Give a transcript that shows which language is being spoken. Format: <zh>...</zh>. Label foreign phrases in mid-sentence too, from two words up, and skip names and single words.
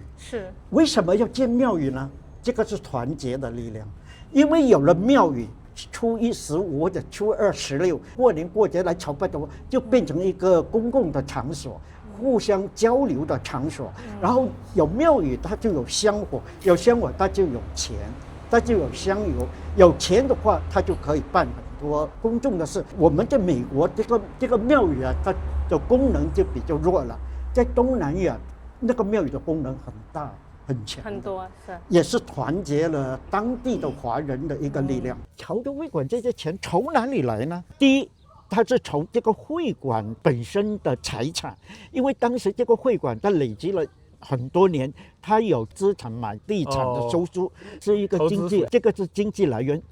<zh>是，為什麼要建廟宇呢？這個是團結的力量，因為有了廟宇，初一15或者初二16，過年過節來朝拜的話，就變成一個公共的場所，互相交流的場所。然後有廟宇，它就有香火，有香火它就有錢，它就有香油，有錢的話，它就可以辦很多公眾的事。我們在美國這個廟宇啊，它的功能就比較弱了，在東南亞那個廟宇的功能很大很強，很多是，也是團結了當地的華人的一個力量。潮州會館這些錢從哪裡來呢？第一，它是從這個會館本身的財產，因為當時這個會館它累積了很多年，它有資產買地產的收入，是一個經濟，這個是經濟來源。</zh>